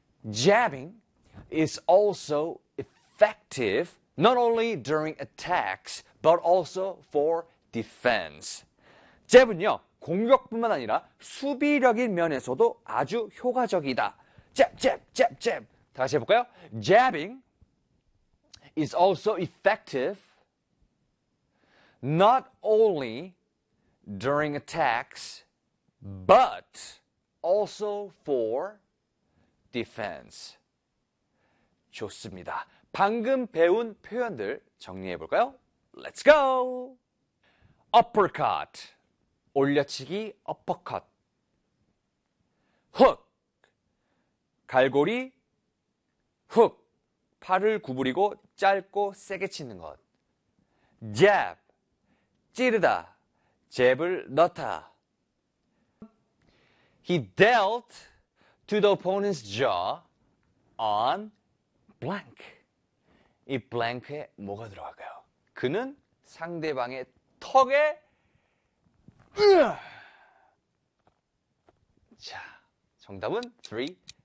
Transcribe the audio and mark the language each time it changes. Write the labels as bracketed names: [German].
[English] Jabbing is also effective not only during attacks but also for defense. [Korean] 잽은요, 공격뿐만 아니라 수비력인 면에서도 아주 효과적이다. Jab. 다시 해볼까요? [English] Jabbing is also effective not only during attacks, but also for defense. [Korean] 좋습니다. 방금 배운 표현들 정리해 볼까요? [English] Let's go! Uppercut, 올려치기, uppercut. [Korean] Hook, 갈고리, hook, 팔을 구부리고 짧고 세게 치는 것. Jab, 찌르다. 잽을 넣다. [English] He dealt to the opponent's jaw on blank. [Korean] 이 blank에 뭐가 들어갈까요? 그는 상대방의 턱에 자, 정답은 3,